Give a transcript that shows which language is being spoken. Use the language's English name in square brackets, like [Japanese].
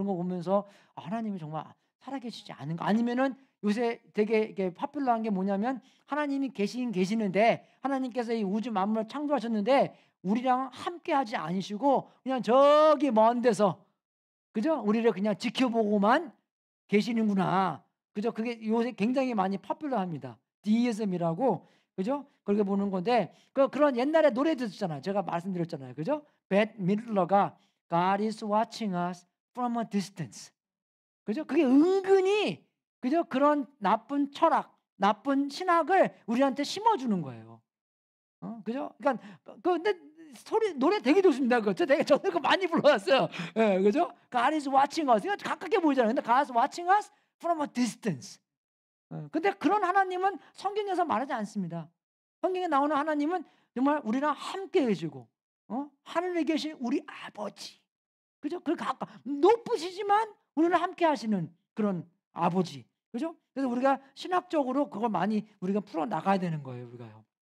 [Korean] 그런 거 보면서 하나님이 정말 살아계시지 않은가? 아니면은 요새 되게 이게 파퓰러한 게 뭐냐면, 하나님이 계시는데 하나님께서 이 우주 만물을 창조하셨는데 우리랑 함께하지 않으시고 그냥 저기 먼 데서, 그죠? 우리를 그냥 지켜보고만 계시는구나. 그죠? 그게 요새 굉장히 많이 파퓰러합니다. 디이즘이라고, 그죠? 그렇게 보는 건데, 그런 옛날에 노래도 있잖아요. 제가 말씀드렸잖아요. 그죠? [English] 벳 밀러가 God is watching us from a distance. [Korean] 그죠? 그게 은근히, 그죠? 그런 나쁜 철학, 나쁜 신학을 우리한테 심어주는 거예요. 그죠? 그러니까 근데 노래 되게 좋습니다. 그거 저는 그거 많이 불러왔어요. 예, 그죠? [English] God is watching us. [Korean] 이거 가깝게 보이잖아요. 근데 [English] God is watching us from a distance. [Korean] 근데 그런 하나님은 성경에서 말하지 않습니다. 성경에 나오는 하나님은 정말 우리랑 함께 해주고, 하늘에 계신 우리 아버지, 그죠? 그 높으시지만 우리를 함께 하시는 그런 아버지, 그죠? 그래서 우리가 신학적으로 그걸 많이 우리가 풀어 나가야 되는 거예요, 우리가요.